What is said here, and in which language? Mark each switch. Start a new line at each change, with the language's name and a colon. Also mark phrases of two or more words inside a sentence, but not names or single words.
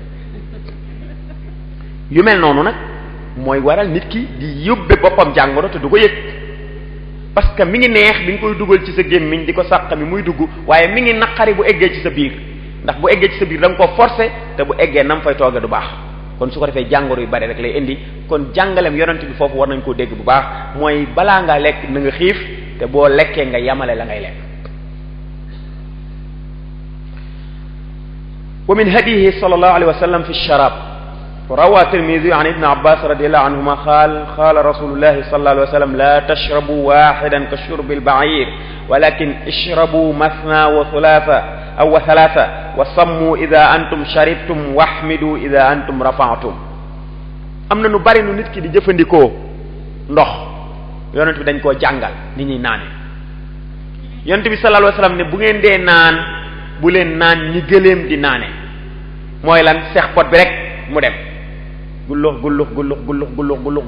Wolof: yu mel noonu nag mooy waral nit ki di yóbbe boppam jàngoro te du ko yëg
French: parce que
Wolof: mi ngi neex bi nga koy dugal ci sa gémmiñ di ko sàq mi muy dugg waaye mi ngi naqari bu eggee ci sa biir ndax bu eggee ci sa biir da nga ko forcer te bu eggee nam fay tooge du baax kon su ko defee jàngoro yu bari rek lay indi kon jàngalem yonent bi foofu war nañ koo dégg bu baax mooy balaa ngaa lekk na nga xiif te boo lekkee nga yamale la ngay lekk.
Arabic: ومن هديه صلى الله عليه وسلم في الشراب روى الترمذي عن ابن عباس رضي الله عنهما قال رسول الله صلى الله عليه وسلم لا تشربوا واحدا كشرب البعير ولكن اشربوا مثنى وثلاثة أو ثلاثة وصموا إذا أنتم شربتم واحمدوا إذا أنتم رفعتم.
Wolof: am na nu bari nu nit ki di jëfandikoo ndox yonent bi dañ koo jàngal ni ñuy naane yonent bi
Arabic: صلى الله عليه وسلم
Wolof: ne bu ngeen dee naan bu leen naan ñi gëléem di naane mooy lan seex pot bi rek mu dem gullux gullux gullux gullux gullux gullux